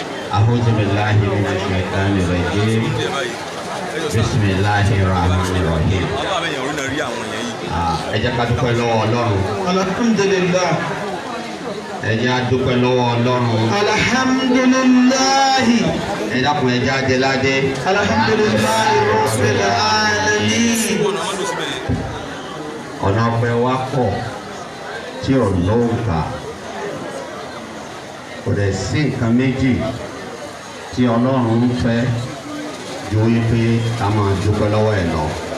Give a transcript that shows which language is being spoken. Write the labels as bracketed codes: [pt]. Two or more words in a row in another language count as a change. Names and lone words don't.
[ar] أعوذ بالله من الشيطان الرجيم بسم الله الرحمن الرحيم. [yo] ẹ jẹ́ ká dúpẹ́ lọ́wọ́ Ọlọ́run. [ar] alhamdulillah. [yo] ẹ jẹ́ á dúpẹ́ lọ́wọ́ Ọlọ́run. [ar] alhamdulillah. [yo] ẹ dákun ẹ jẹ́ á dé ládé. [ar] الحمد لله رب العالمين. [yo] ọ̀nà ọpẹ́ wa pọ̀ tí ò lóǹkà kò dẹ̀ sí nǹkan méjì tí Ọlọ́run ń fẹ́ ju wípé ká máa dúpẹ́ lọ́wọ́ ẹ̀ lọ.